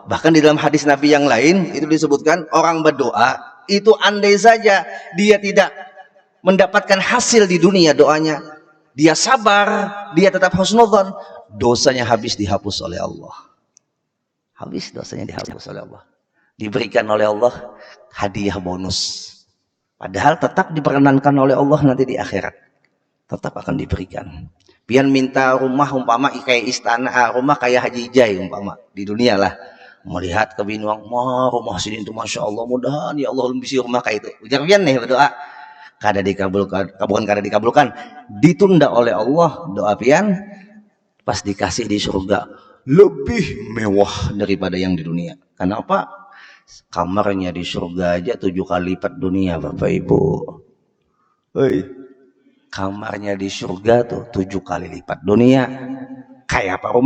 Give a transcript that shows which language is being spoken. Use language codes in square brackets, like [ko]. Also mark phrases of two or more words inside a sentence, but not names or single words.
[id] Bahkan di dalam hadis Nabi yang lain itu disebutkan orang berdoa itu andai saja dia tidak mendapatkan hasil di dunia doanya, dia sabar, dia tetap husnudzon, dosanya habis dihapus oleh Allah. Habis dosanya dihapus oleh Allah. Diberikan oleh Allah hadiah bonus. Padahal tetap diperkenankan oleh Allah nanti di akhirat. Tetap akan diberikan. Pian minta rumah umpama kayak istana, rumah kayak Haji Jai umpama di dunia lah. Melihat kebinuang, rumah sini itu [ar] ما شاء الله, [id] mudahan [ar] يا الله [id] bisa rumah kayak itu. [bjn] Ujar pian nih berdoa, kada dikabulkan, bukan kada dikabulkan, ditunda oleh Allah doa pian, [id] pas dikasih di surga lebih mewah daripada yang di dunia. Kenapa? Kamarnya di surga aja 7 kali lipat dunia Bapak Ibu. Hei, kamarnya di surga tuh 7 kali lipat dunia.